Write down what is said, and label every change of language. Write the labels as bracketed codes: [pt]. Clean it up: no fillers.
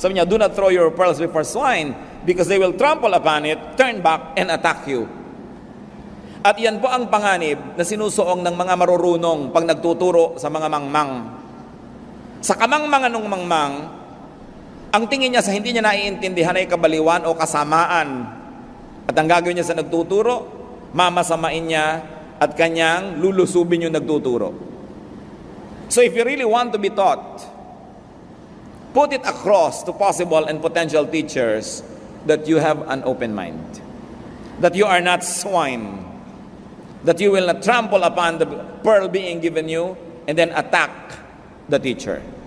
[tl] Sabi niya, [en] do not throw your pearls before swine because they will trample upon it, turn back, and attack you. [tl] At yan po ang panganib na sinusuong ng mga marurunong pag nagtuturo sa mga mangmang. Sa kamangmangan ng mangmang, ang tingin niya sa hindi niya naiintindihan ay kabaliwan o kasamaan. At ang gagawin niya sa nagtuturo, mamasamain niya at kanyang lulusubin yung nagtuturo. [en] So if you really want to be taught, put it across to possible and potential teachers that you have an open mind, that you are not swine, that you will not trample upon the pearl being given you and then attack the teacher.